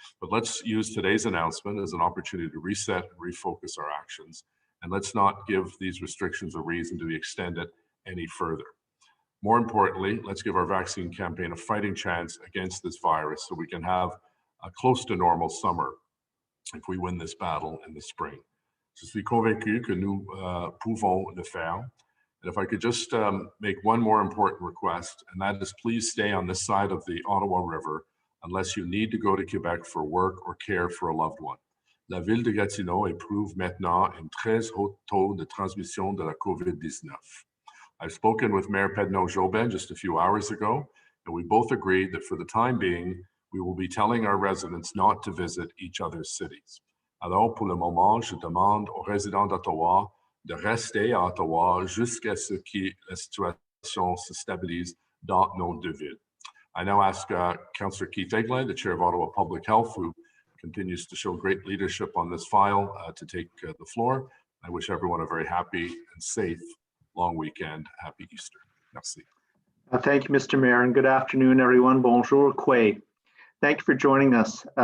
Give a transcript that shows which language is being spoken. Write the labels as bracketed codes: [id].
[en] But let's use today's announcement as an opportunity to reset and refocus our actions, and let's not give these restrictions a reason to be extended any further. More importantly, let's give our vaccine campaign a fighting chance against this virus so we can have a close to normal summer if we win this battle in the spring. [fr] Je suis convaincu que nous pouvons le faire. [en] And if I could just make one more important request, and that is please stay on this side of the Ottawa River unless you need to go to Quebec for work or care for a loved one. [fr] La ville de Gatineau éprouve maintenant un très haut taux de transmission de la COVID-19. [en] I've spoken with Mayor Pedneau-Jobin just a few hours ago, and we both agreed that for the time being, we will be telling our residents not to visit each other's cities. [fr] Alors, pour le moment, je demande aux résidents d'Ottawa de rester à Ottawa jusqu'à ce que la situation se stabilise dans nos deux villes. [en] I now ask Councillor Keith Eglin, the Chair of Ottawa Public Health, who continues to show great leadership on this file, to take the floor. I wish everyone a very happy and safe long weekend. Happy Easter. Merci. Thank you, Mr. Mayor, and good afternoon, everyone. Bonjour, Quay. Thank you for joining us.